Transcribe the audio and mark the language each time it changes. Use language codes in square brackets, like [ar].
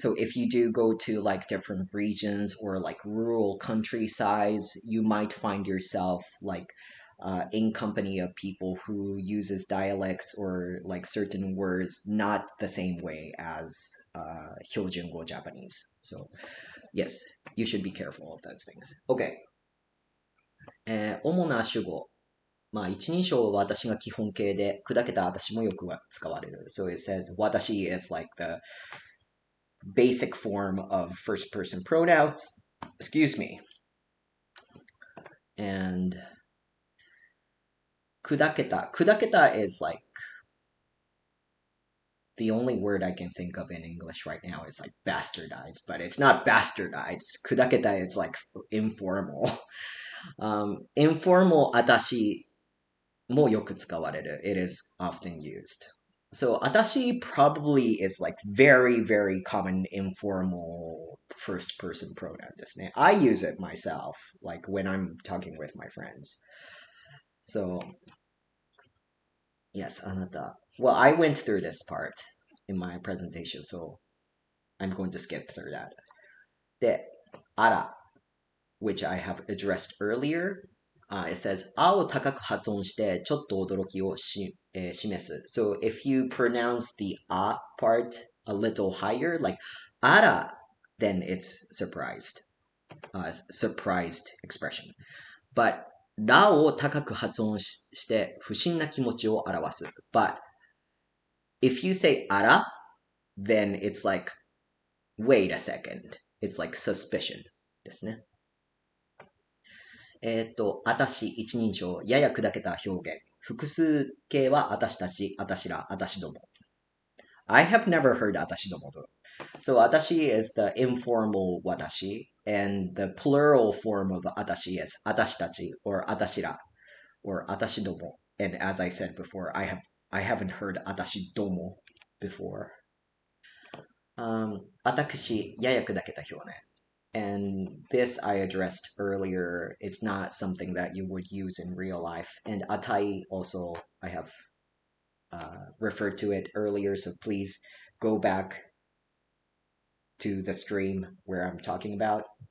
[en] So if you do go to like different regions or like rural countrysides, you might find yourself like in company of people who uses dialects or like certain words not the same way as Hyojungo Japanese. So yes, you should be careful of those things. [ja] Okay. 主な主語。一人称は私が基本形で、砕けた私もよく使われる。 [en] So it says 私 is like the basic form of first person pronouns. Excuse me. And 砕けた. 砕けた is like the only word I can think of in English right now is like bastardized, but it's not bastardized. 砕けた is like informal. Informal [ja] 私もよく使われる. [en] It is often used. So, atashi probably is like very, very common informal first person pronoun [ja] ですね. [en] I use it myself, like when I'm talking with my friends. So, yes, あなた. Well, I went through this part in my presentation, so I'm going to skip through that. で、あら which I have addressed earlier. It says, [ja] あを高く発音してちょっと驚きを示す. [en] So if you pronounce the a part a little higher, like あら, then it's surprised. Surprised expression. But [ja] らを高く発音して不審な気持ちを表す. [en] But if you say あら, then it's like, wait a second. It's like suspicion [ja] ですね。あたし、一人称、やや砕けた表現。複数形はあたしたち、あたしら、あたしども。 [en] I have never heard あたしども though. So あたし is the informal 私 and the plural form of あたし is あたしたち or あたしら or あたしども. And as I said before, I haven't heard あたしども before. [ja] あたくし、やや砕けた表現。 [en] And this I addressed earlier. It's not something that you would use in real life. And atai also, I have referred to it earlier, so please go back to the stream where I'm talking about.